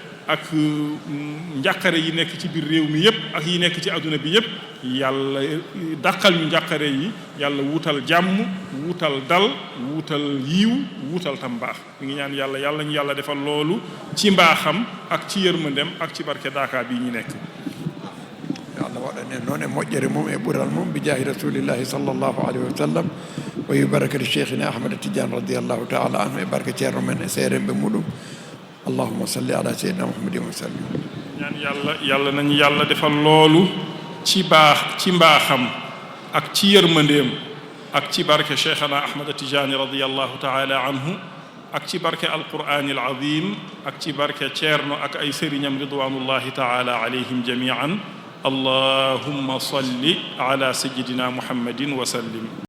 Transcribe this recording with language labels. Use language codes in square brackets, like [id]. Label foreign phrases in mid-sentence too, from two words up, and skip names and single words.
[wo] ak njàqare yi nekk ci biir réew mi yëpp ak yi nekk ci àdduna bi yëpp yàlla dàqal ñu njàqare yi yàlla wutal jàmm wutal dal wutal yiiw wutal tam mbaax mi ngi ñaan yàlla yàlla ñu yàlla defal loolu ci mbaaxam ak ci yërmandem ak ci barke Daaka bi ñu nekk. [ff] Allah waɗane noon e moƴƴere mum e ɓural mum [ar] بجاه رسول الله صلى الله عليه وسلم وببركة شيخنا [ff] ahmada tidiane [ar] رضي الله تعالى عنه [ff] e barke ceerno men e seeremɓe muɗum [ar] اللهم صل على سيدنا محمد وسلم. [wo] ñaan yàlla nañu yàlla defal loolu ci mbaaxam ak ci yërmandeem ak ci barke cheikhana ahmada tidiane [ar] رضي الله تعالى عنه [wo] ak ci barke [ar] القرآن العظيم [wo] ak ci barke ceerno ak ay sëriñam [ar] رضوان الله تعالى عليهم جميعا اللهم صل على سيدنا محمد وسلم.